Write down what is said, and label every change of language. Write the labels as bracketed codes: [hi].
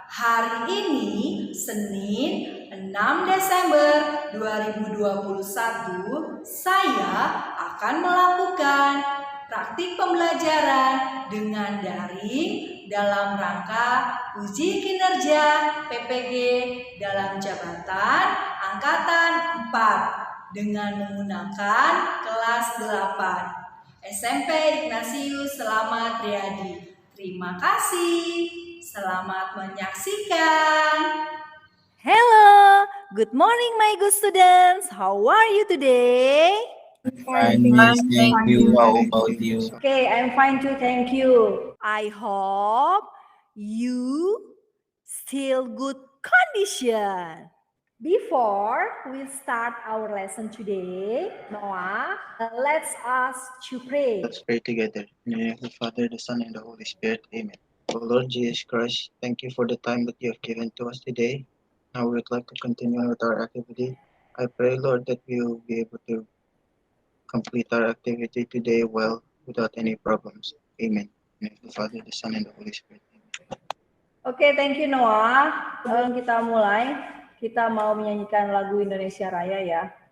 [id] Hari ini Senin 6 Desember 2021, saya akan melakukan praktik pembelajaran dengan daring dalam rangka uji kinerja PPG dalam jabatan Angkatan 4 dengan menggunakan kelas 8 SMP Ignatius Selamat Riyadi. Terima kasih. Selamat menyaksikan. [en] Hello, good morning my good students. How are you today? Fine, miss. Thank you. How about you? Okay, I'm fine too, thank you. I hope you still good condition. Before we start our lesson today, Noah, let's us to pray. Let's pray together. In the name of the Father, the Son, and the Holy Spirit. Amen. O Lord Jesus Christ, thank you for the time that you have given to us today. Now we would like to continue with our activity. I pray, Lord, that we will be able to complete our activity today well without any problems. Amen. In the name of the Father, the Son, and the Holy Spirit. Amen. Oke, thank you Noah. [id] Sebelum kita mulai, kita mau menyanyikan lagu Indonesia Raya ya.